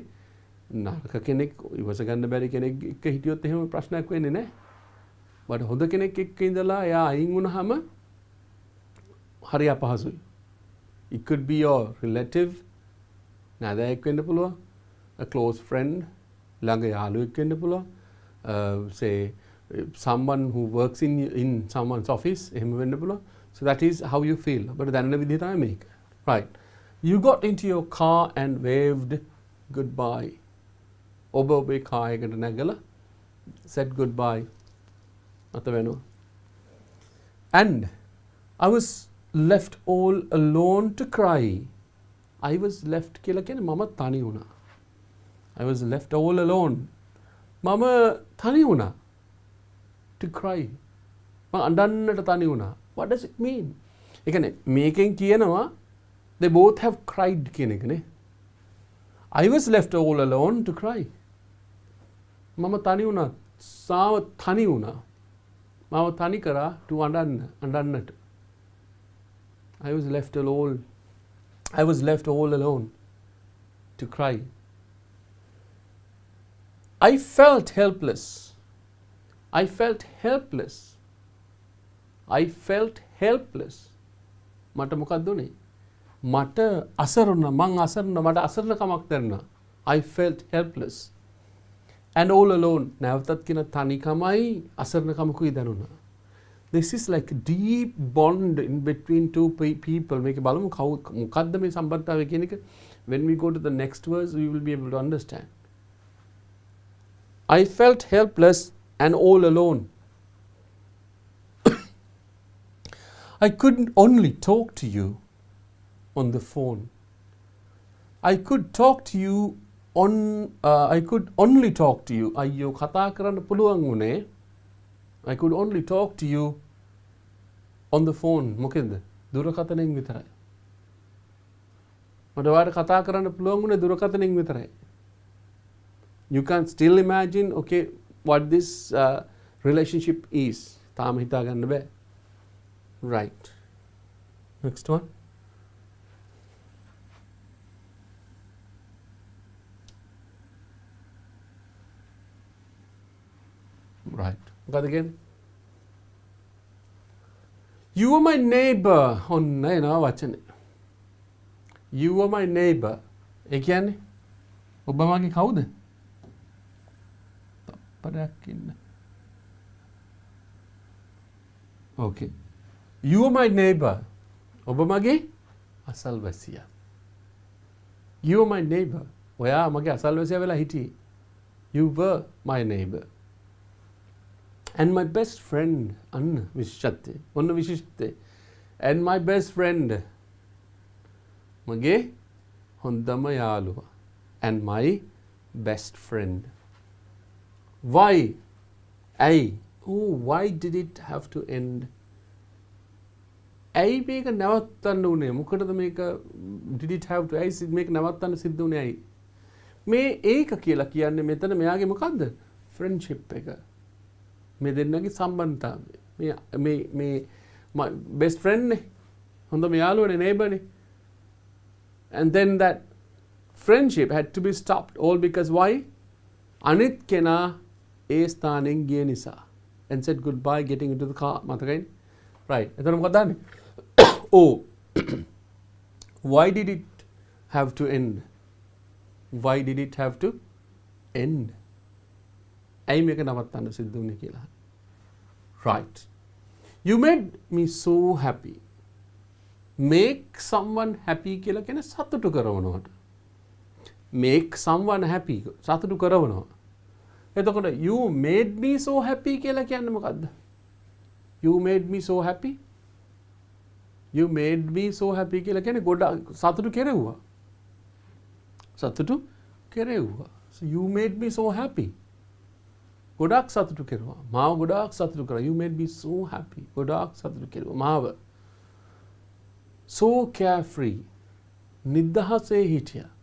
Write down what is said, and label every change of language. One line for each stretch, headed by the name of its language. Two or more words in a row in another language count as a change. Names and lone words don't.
Sinhala: නරක කෙනෙක් ඉවස ගන්න බැරි කෙනෙක් එක්ක හිටියොත් එහෙම ප්‍රශ්නයක් වෙන්නේ නැහැ. බට හොඳ කෙනෙක් එක්ක ඉඳලා එයා අයින් වුණාම හරි අපහසුයි.
English: It could be your relative,
Sinhala: නාදයෙක් වෙන්න පුළුවන්,
English: a close friend,
Sinhala: ළඟ යාළුවෙක් වෙන්න පුළුවන්,
English: say someone who works in someone's office,
Sinhala: එහෙම වෙන්න පුළුවන්.
English: So that is how you feel.
Sinhala: බට දැනෙන විදිහ තමයි මේක.
English: Right. You got into your car and waved goodbye.
Sinhala: ඔබ ඔබේ කාර් එකට නැගලා
English: said goodbye.
Sinhala: අත වෙනවා.
English: And I was left all alone to cry. I was left
Sinhala: කියලා කියන්නේ මම තනි වුණා.
English: I was left all alone.
Sinhala: මම තනි වුණා.
English: To cry.
Sinhala: මම අඬන්නට තනි වුණා.
English: What does it mean?
Sinhala: ඒ කියන්නේ මේකෙන් කියනවා
English: they both have cried
Sinhala: කියන එකනේ.
English: I was left all alone to cry.
Sinhala: මම තනි වුණා. සාව තනි වුණා. මම තනි කරා to අඬන්නට.
English: I was left all alone to cry. I felt helpless. I felt helpless.
Sinhala: මට මොකක්ද උනේ? මට අසරණ මට අසරණකමක් දැනුණා.
English: I felt helpless. And all alone.
Sinhala: නැවතත් කියන තනිකමයි අසරණකමකුයි දැනුණා.
English: This is like a deep bond in between two people.
Sinhala: මේක බලමු මොකද්ද මේ සම්බන්ධතාවය කියන එක.
English: When we go to the next verse we will be able to understand. I felt helpless and all alone. I couldn't only talk to you on the phone. I could talk to you on I could only talk to you.
Sinhala: අයියෝ කතා කරන්න පුළුවන් වුණේ.
English: I could only talk to you on the phone.
Sinhala: මොකෙන්ද? දුරකථනයෙන් විතරයි. මට ඔයාලට කතා කරන්න පුළුවන් වුණේ දුරකථනයෙන් විතරයි.
English: You can still imagine okay what this relationship is.
Sinhala: තාම හිතා ගන්න බෑ.
English: Right. Next one. Right. Got again? You were my neighbor.
Sinhala: ඔන්න එනවා වචනේ.
English: You were my neighbor.
Sinhala: ඒ කියන්නේ ඔබ මගේ කවුද? තප්පරයක් ඉන්න.
English: Okay. You were my neighbor.
Sinhala: ඔබ මගේ අසල්වැසියා.
English: You were my neighbor.
Sinhala: ඔයා මගේ අසල්වැසියා වෙලා හිටියේ.
English: You were my neighbor. And my best friend.
Sinhala: අන්න විශේෂත්වය. ඔන්න විශේෂත්වය.
English: And my best friend.
Sinhala: මගේ හොඳම යාළුවා.
English: And my best friend. Why? ඇයි? Oh, why did it have to end?
Sinhala: ඇයි මේක නවත්තන්න උනේ? මොකටද මේක
English: did it have to
Sinhala: ඇයි මේක නවත්තන්න සිද්ධ උනේ ඇයි? මේ ඒක කියලා කියන්නේ මෙතන මෙයාගේ මොකද්ද? friendship එක. මේ දෙන්නගේ සම්බන්ධතාවය. මේ
English: my best friend
Sinhala: නේ. හොඳම යාළුවනේ neighbor නේ.
English: And then that friendship had to be stopped all because why?
Sinhala: අනිත් කෙනා ඒ ස්ථානෙන් ගිය නිසා.
English: And said goodbye getting into the car.
Sinhala: මතකයිනේ? Right. එතන මොකක්ද දන්නේ?
English: Oh. Why did it have to end? Why did it have to end?
Sinhala: ඇයි මේක නවත්තන්න සිද්ධ වුනේ කියලා.
English: Right. You made me so happy. Make someone happy
Sinhala: කියලා කියන්නේ සතුටු කරවනවට.
English: Make someone happy
Sinhala: සතුටු කරවනවා.
English: එතකොට you made me so happy
Sinhala: කියලා කියන්නේ මොකද්ද?
English: You made me so happy. You made me so happy
Sinhala: කියලා කියන්නේ ගොඩක් සතුටු කෙරෙව්වා. සතුටු කෙරෙව්වා.
English: So you made me so happy.
Sinhala: ගොඩක් සතුටු කෙරුවා. මාව ගොඩක් සතුටු කරා.
English: You made me so happy.
Sinhala: ගොඩක් සතුටු කෙරුවා මාව.
English: So carefree.
Sinhala: නිදහසේ හිටියා.